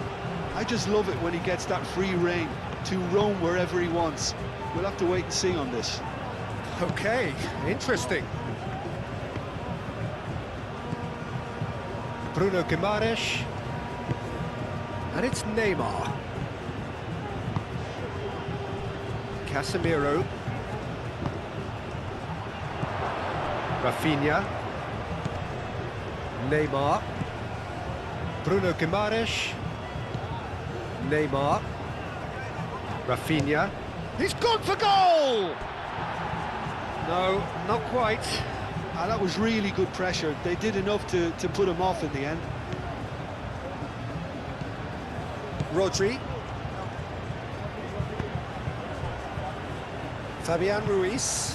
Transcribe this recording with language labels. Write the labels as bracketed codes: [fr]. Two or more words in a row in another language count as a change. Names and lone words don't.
[en] I just love it when he gets that free rein to roam wherever he wants. We'll have to wait and see on this. Okay, interesting. Bruno Guimaraes, and it's Neymar. Casemiro. Rafinha. Neymar. Bruno Guimaraes. Neymar. Rafinha. He's gone for goal! No, not quite. That was really good pressure. They did enough to put him off in the end. Rodri. Fabian Ruiz.